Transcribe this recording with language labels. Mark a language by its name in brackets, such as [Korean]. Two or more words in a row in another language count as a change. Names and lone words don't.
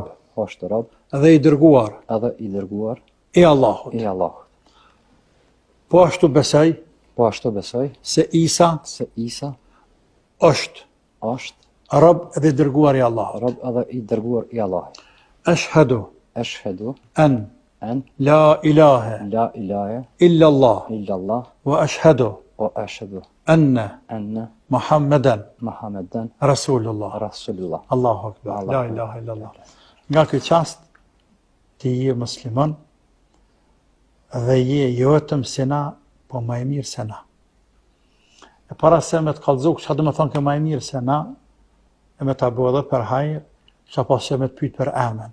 [Albanian] Është rob. Dhe i dërguar. Edhe i dërguar. I Allahut. I Allahut. Po ashtu besoj. Po ashtu besoj. Se Isa. Se Isa. Është. Rob edhe i dërguar i Allahut. Rob edhe i dërguar i Allahut. [Arabic] Ashhadu. Ashhadu. أن لا إله. لا إله. Illallah. Illallah. وأشهد. وأشهد. أن محمدا. Muhammeden. Rasulullah. Rasulullah. الله أكبر لا إله إلا الله. [Albanian] Nga ky çast ti je musliman dhe je jo vetëm se na, po më e mirë se na. E para se me të kallëzu, çka do të thonë që më e mirë se na, e me ta bëu edhe për hajër, çka pas me të pyet për emrin.